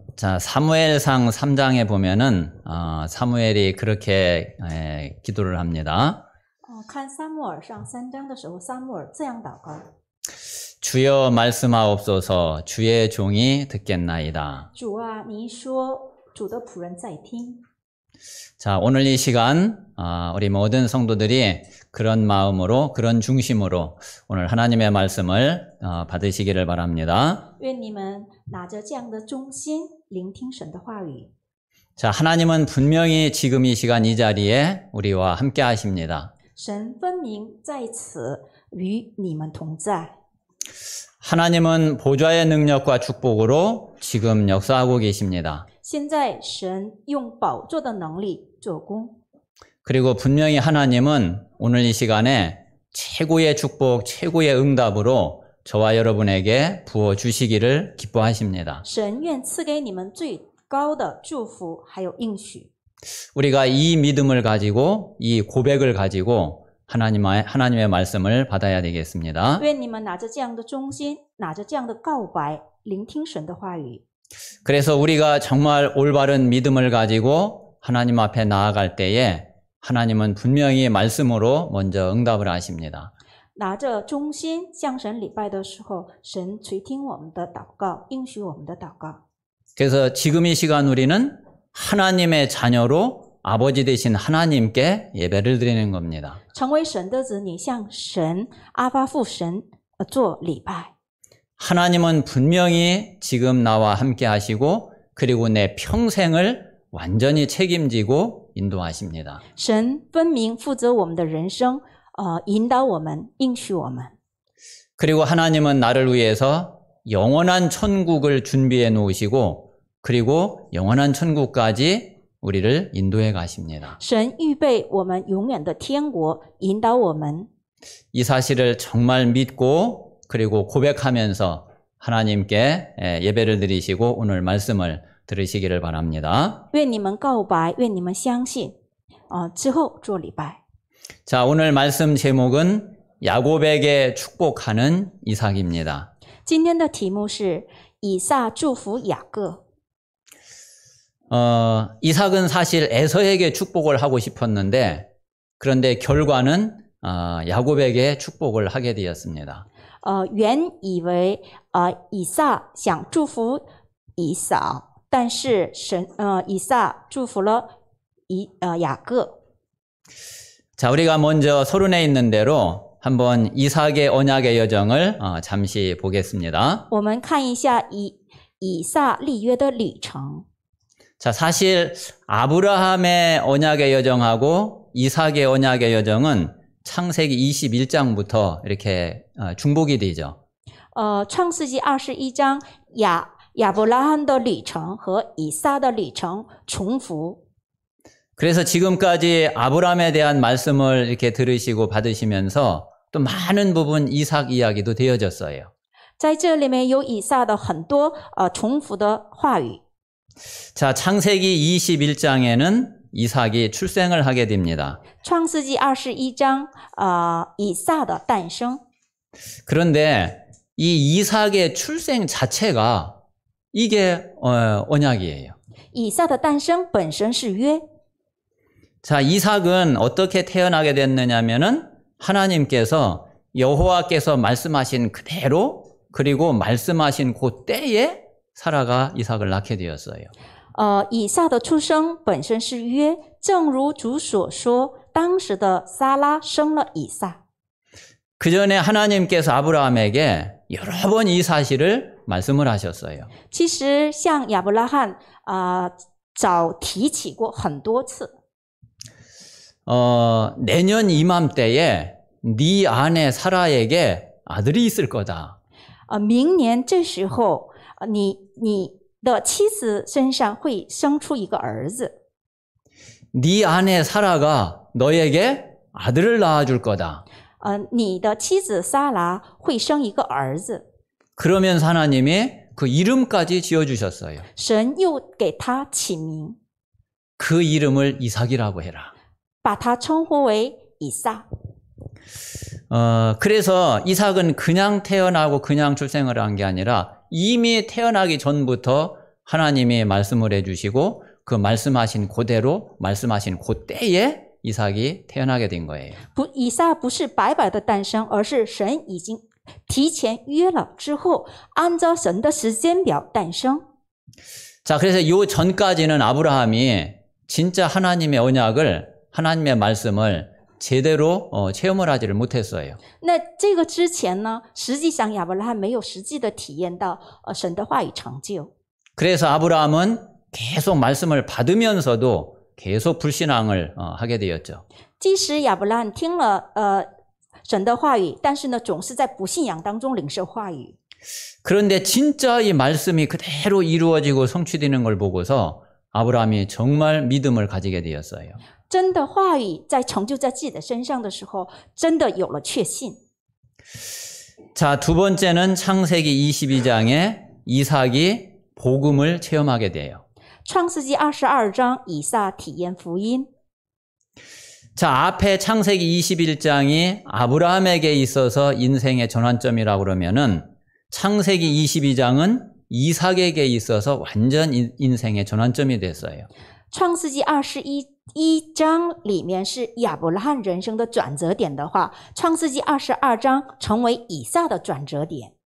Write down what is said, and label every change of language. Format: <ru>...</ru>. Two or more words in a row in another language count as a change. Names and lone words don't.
<ko>자, 사무엘상 3장에 보면은 사무엘이 그렇게 기도를 합니다.</ko> <zh>看撒母耳上3章的时候，撒母耳这样祷告：</zh> <ko>주여 말씀하옵소서, 주의 종이 듣겠나이다.</ko> <zh>主啊，你一说，主的仆人在听。</zh> <ko>자, 오늘 이 시간 우리 모든 성도들이 그런 마음으로, 그런 중심으로 오늘 하나님의 말씀을 받으시기를 바랍니다.</ko> <zh>愿你们拿着这样的忠心，聆听神的话语。</zh> <ko>자, 하나님은 분명히 지금 이 시간 이 자리에 우리와 함께 하십니다.</ko> <zh>神分明在此与你们同在。</zh> <ko>하나님은 보좌의 능력과 축복으로 지금 역사하고 계십니다.</ko> <zh>现在神用宝座的能力做工，</zh> <ko>그리고 분명히 하나님은 오늘 이 시간에 최고의 축복, 최고의 응답으로 저와 여러분에게 부어주시기를 기뻐하십니다.</ko> <zh>神愿赐给你们最高的祝福，还有应许。</zh> <ko>우리가 이 믿음을 가지고, 이 고백을 가지고 하나님의 말씀을 받아야 되겠습니다.</ko> <zh>愿你们拿着这样的忠心，拿着这样的告白，聆听神的话语。</zh> <ko>그래서 우리가 정말 올바른 믿음을 가지고 하나님 앞에 나아갈 때에 하나님은 분명히 말씀으로 먼저 응답을 하십니다.</ko> <zh>拿着忠心向神礼拜的时候，神垂听我们的祷告，应许我们的祷告。</zh> <ko>그래서 지금 이 시간 우리는 하나님의 자녀로 아버지 되신 하나님께 예배를 드리는 겁니다.</ko> <zh>成为神的子女，向神阿爸父神做礼拜。</zh> <ko>하나님은 분명히 지금 나와 함께 하시고 그리고 내 평생을 완전히 책임지고 인도하십니다.</ko> <zh>神分明负责我们的人生，引导我们，应许我们。</zh> <ko>그리고 하나님은 나를 위해서 영원한 천국을 준비해 놓으시고 그리고 영원한 천국까지 우리를 인도해 가십니다.</ko> <zh>神预备我们永远的天国，引导我们。</zh> <ko>이 사실을 정말 믿고 그리고 고백하면서 하나님께 예배를 드리시고 오늘 말씀을 들으시기를 바랍니다.</ko> <zh>愿你们告白，愿你们相信，之后做礼拜。</zh> <ko>자, 오늘 말씀 제목은 야곱에게 축복하는 이삭입니다.</ko> <zh>今天的题目是以撒祝福雅各。</zh> <ko>이삭은 사실 에서에게 축복을 하고 싶었는데 그런데 결과는 야곱에게 축복을 하게 되었습니다.</ko> <zh>原以为以撒想祝福以扫，但是以撒祝福了雅各。</zh> <ko>자, 우리가 먼저 서론에 있는 대로 한번 이삭의 언약의 여정을 잠시 보겠습니다.</ko> <zh>我们看一下以撒立约的旅程。</zh> <ko>자, 사실 아브라함의 언약의 여정하고 이삭의 언약의 여정은 창세기 21장부터 이렇게 중복이 되죠.</ko> <zh>创世纪21章亚伯拉罕的旅程和以撒的旅程重复。</zh> <ko>그래서 지금까지 아브라함에 대한 말씀을 이렇게 들으시고 받으시면서 또 많은 부분 이삭 이야기도 되어졌어요.</ko> <zh>在这里面有以撒的很多重复的话语。</zh> <ko>자, 창세기 21장에는 이삭이 출생을 하게 됩니다.</ko> <zh>创世纪21章以撒的诞生。</zh> <ko>그런데 이 이삭의 출생 자체가 이게 언약이에요.</ko> <zh>以撒的诞生本身是约。</zh> <ko>자, 이삭은 어떻게 태어나게 됐느냐면은 하나님께서 여호와께서 말씀하신 그대로 그리고 말씀하신 그 때에 사라가 이삭을 낳게 되었어요.</ko> <zh>以撒的出生本身是约，正如主所说，当时的撒拉生了以撒。</zh> <ko>그 전에 하나님께서 아브라함에게 여러 번 이 사실을 말씀을 하셨어요.</ko> <zh>其实向亚伯拉罕早提起过很多次。</zh> <ko>내년 이맘때에 네 아내 사라에게 아들이 있을 거다.</ko> <zh>明年这时候，你的妻子身上会生出一个儿子。</zh> <ko>네 아내 사라가 너에게 아들을 낳아줄 거다.</ko> <zh>你的妻子撒拉会生一个儿子。</zh> <ko>그러면서 하나님이 그 이름까지 지어주셨어요.</ko> <zh>神又给他起名，</zh> <ko>그 이름을 이삭이라고 해라.</ko> <zh>把他称呼为以撒。</zh> <ko>그래서 이삭은 그냥 태어나고 그냥 출생을 한 게 아니라 이미 태어나기 전부터 하나님이 말씀을 해주시고 그 말씀하신 그대로 말씀하신 그때에 이삭이 태어나게 된 거예요.</ko> <zh>以撒不是白白的诞生，而是神已经提前约了之后，按照神的时间表诞生。</zh> <ko>자, 그래서 요 전까지는 아브라함이 진짜 하나님의 언약을, 하나님의 말씀을 제대로 체험을 하지를 못했어요.</ko> <zh>那这个之前呢，实际上亚伯拉罕没有实际的体验到神的话语成就。</zh> <ko>그래서 아브라함은 계속 말씀을 받으면서도 계속 불신앙을 하게 되었죠.</ko> <zh>即使亚伯拉罕听了神的话语，但是呢，总是在不信仰当中领受话语。</zh> <ko>그런데 진짜 이 말씀이 그대로 이루어지고 성취되는 걸 보고서 아브라함이 정말 믿음을 가지게 되었어요.</ko> <zh>真的话语在成就在自己的身上的时候，真的有了确信。</zh> <ko>자, 두 번째는 창세기 22장에 이삭이 복음을 체험하게 돼요.</ko> <zh>创世纪22章，以撒体验福音。</zh> <ko>자, 앞에 창세기 21장이 아브라함에게 있어서 인생의 전환점이라고 그러면은 창세기 22장은 이삭에게 있어서 완전 인생의 전환점이 됐어요.</ko> <zh>创世纪21章里面是亚伯拉罕人生的转折点的话，创世纪22章成为以撒的转折点。</zh>